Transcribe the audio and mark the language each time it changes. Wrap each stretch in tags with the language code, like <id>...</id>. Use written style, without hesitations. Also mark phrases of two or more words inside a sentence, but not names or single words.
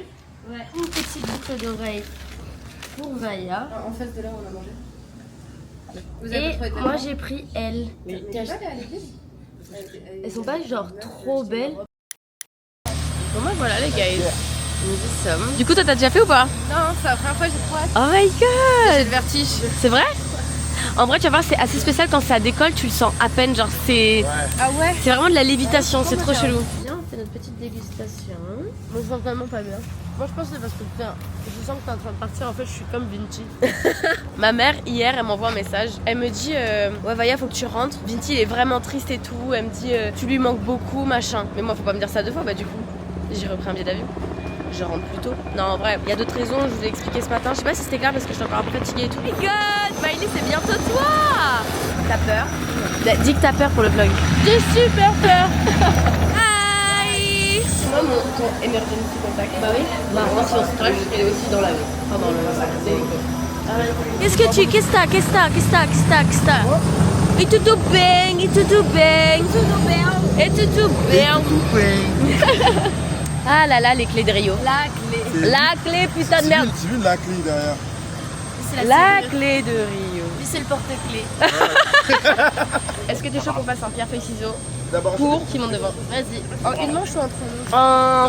<fr>Ouais, une petite boucle d'oreille pour Vaya. En face de là, on a mangé. Vous Et moi j'ai pris elle. Elles sont pas genre trop belles. Bon bah voilà les guys, nous y sommes. Du coup toi t'as déjà fait ou pas? Non, c'est la première fois que j'ai trop hâte.</fr> <en>Oh my god!</en> <fr>J'ai le vertige. C'est vrai? En vrai tu vas voir c'est assez spécial quand ça décolle, tu le sens à peine, genre c'est... Ah ouais? C'est vraiment de la lévitation, c'est trop chelou. Viens, on fait notre petite dégustation. Moi je sens vraiment pas bien. Moi je pense que c'est parce que je sens que t'es en train de partir, en fait je suis comme Vinci. Ma mère hier elle m'envoie un message, elle me dit ouais Vaya faut que tu rentres, Vinci il est vraiment triste et tout, elle me dit tu lui manques beaucoup machin. Mais moi faut pas me dire ça 2 fois, bah du coup j'ai repris un billet d'avion. Je rentre plus tôt. Non en vrai, il y a d'autres raisons, je vous ai expliqué ce matin, je sais pas si c'était clair parce que je suis encore un peu fatiguée et tout.</fr> <en>Oh my god,</en> <fr>Maëlie c'est bientôt toi. T'as peur? Dis que t'as peur pour le vlog. J'ai super peur. Hi. Moi mon</fr> <en>emergency contact.</en> <fr>Bah oui. Bah moi si on se crache, elle est aussi dans la enfin dans le Qu'est-ce que tu... Qu'est-ce que t'as?</fr> <pt>E tudo bem, e tudo bem. E tudo bem.</pt> <fr>Ah là là, les clés de Rio. La clé, putain de merde. Tu veux la clé derrière? La clé de Rio. Lui c'est le porte-clés. Est-ce que t'es chaud qu'on fasse un pierre feuille ciseaux D'abord, pour qui monte devant? Vas-y. En une manche ou en 3 manches?</fr>